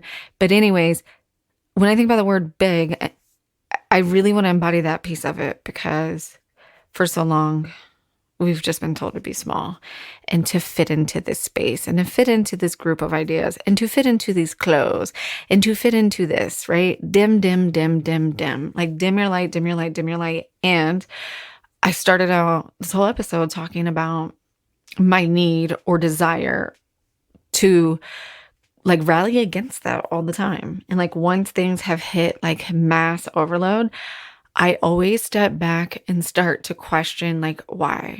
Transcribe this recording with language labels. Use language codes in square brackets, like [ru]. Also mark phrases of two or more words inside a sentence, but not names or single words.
[en] But anyways, when I think about the word big, I really want to embody that piece of it because for so long, we've just been told to be small and to fit into this space and to fit into this group of ideas and to fit into these clothes and to fit into this, right? Dim, dim, dim, dim, dim. Like dim your light, dim your light, dim your light. And I started out this whole episode talking about my need or desire to like rally against that all the time. And like once things have hit like mass overload, I always step back and start to question, like, why?